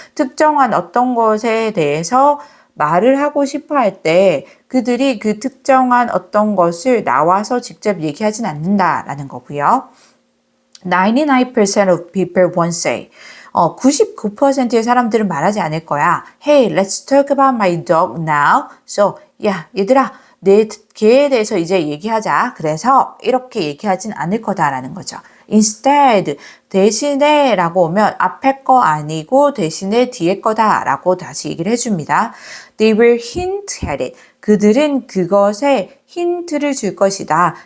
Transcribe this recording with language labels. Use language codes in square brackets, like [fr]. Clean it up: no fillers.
[ko] 특정한 어떤 것에 대해서 말을 하고 싶어 할 때 그들이 그 특정한 어떤 것을 나와서 직접 얘기하진 않는다라는 거고요. [en] 99% of people won't say. [ko] 99%의 사람들은 말하지 않을 거야. [en] Hey, let's talk about my dog now. [ko] So, 야, 얘들아. 내 개에 대해서 이제 얘기하자. 그래서 이렇게 얘기하진 않을 거다라는 거죠. Instead, 대신에 라고 오면 앞에 거 아니고 대신에 뒤에 거다 라고 다시 얘기를 해줍니다. [en] They will hint at it. [ko] 그들은 그것에 힌트를 줄 것이다.